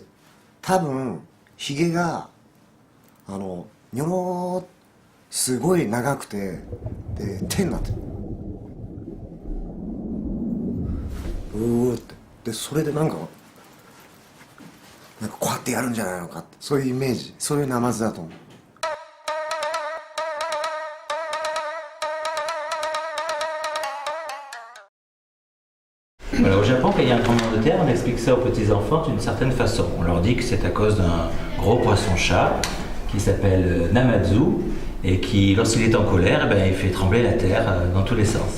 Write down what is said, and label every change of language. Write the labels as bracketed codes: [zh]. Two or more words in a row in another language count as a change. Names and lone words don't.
[ja] 多分ヒゲがニョロー、すごい長くて、で手になってる。うーって、でそれでなんかこうやってやるんじゃないのかって、そういうイメージ、そういうナマズだと思う。 [fr] Voilà, au Japon, quand il y a un tremblement de terre, on explique ça aux petits-enfants d'une certaine façon. On leur dit que c'est à cause d'un gros poisson-chat qui s'appelle Namazu et qui, lorsqu'il est en colère, eh ben, il fait trembler la terre dans tous les sens.